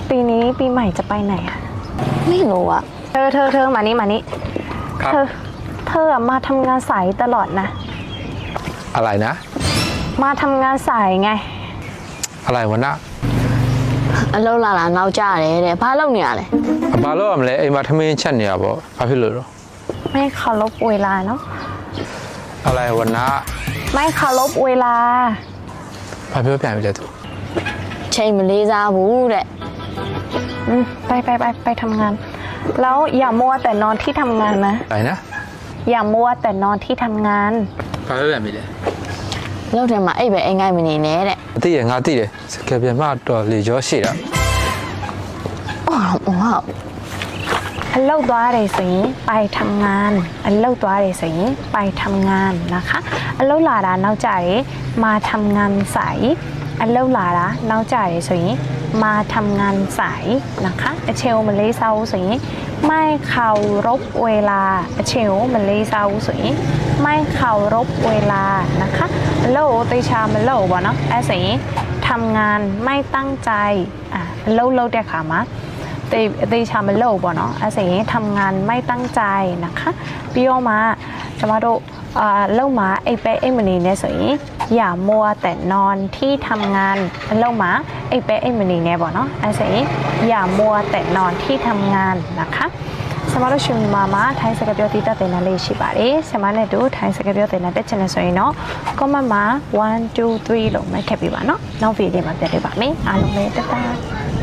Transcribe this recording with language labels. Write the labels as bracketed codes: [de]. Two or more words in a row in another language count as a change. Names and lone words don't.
[th] ปีนี้ปีใหม่จะไปไหนอะ ไม่รู้อะ เธอมานี่ ครับ เธออะมาทำงานสายตลอดนะ อะไรนะ มาทำงานสายไง อะไรวะนะ [my] အလုံးလာလာနောက်ကြတယ်တဲ့ဘာလုပ်နေရလဲ ဘာလို့ရမလဲအိမ်မှာထမင်းချက်နေရပေါ့ဘာဖြစ်လို့တော့ [th] ไม่เคารพเวลาเนาะ อะไรวะนะ ไม่เคารพเวลา [my] ဘာပြောပြန်ပြီလဲသူ ချိန်မလေးစားဘူးတဲ့ [th] ไปทำงาน แล้วอย่ามัวแต่นอนที่ทำงานนะ อะไรนะ อย่ามัวแต่นอนที่ทำงาน [my] ဘာပြောပြန်ပြီလဲ လောက်တယ်မှာအိပ်ပဲအိမ်ငိုက်မနေနဲ့တဲ့ အသိရငါသိတယ်စကယ်ပြန်မတော့လေရောရှိတာ ဟုတ် အလုပ်သွားတယ်ဆိုရင် [th] ไปทำงาน [my] အလုပ်သွားတယ်ဆိုရင် [th] ไปทำงานนะคะ [my] အလုပ်လာတာနောက်ကြတယ် [th] มาทำงานสาย [my] အလုပ်လာတာနောက်ကြတယ်ဆိုရင် [th] มาทำงานสายนะคะ [my] အ ချိန်ကိုမလေးစားဘူးဆိုရင် [th] ไม่เคารพเวลา [my] အချိန်ကိုမလေးစားဘူးဆိုရင် [th] ไม่เคารพเวลานะคะ [my] အလုပ်ကိုတေချာမလုပ် ဘူးပေါ့နော်အဲဆိုရင် [th] ทำงานไม่ตั้งใจ [my] အလုပ်လုပ်တဲ့ခါမှာတေချာမလုပ်ပေါ့နော်အဲဆိုရင် [th] ทำงาน ไม่ตั้งใจนะคะ [my] ပြီးတော့မှကျမတို့လုံမှာအိပ်ပဲအိပ်မနေနဲ့ဆိုရင် [th] อย่ามัวแต่นอนที่ทำงาน [my] လုံမှာအိပ်ပဲအိပ်မနေနဲ့ပေါ့နော်အဲဆိုရင် [th] อย่ามัวแต่นอนที่ทำงานนะคะ [my] ဆမတို့ရှင်မှာထိုင်းစကားပြောတည်တတ်တဲ့နားလေးရှိပါတယ်ဆမနဲ့တူထိုင်းစကားပြောတဲ့နားတက်ချင်တယ်ဆိုရင်တော့ comment မှာ1 2 3လို့မှတ်ခဲ့ပြပါနော်နောက်ဗီဒီယိုမှာပြန်တွေ့ပါမယ်အားလုံးပဲတတ်တာ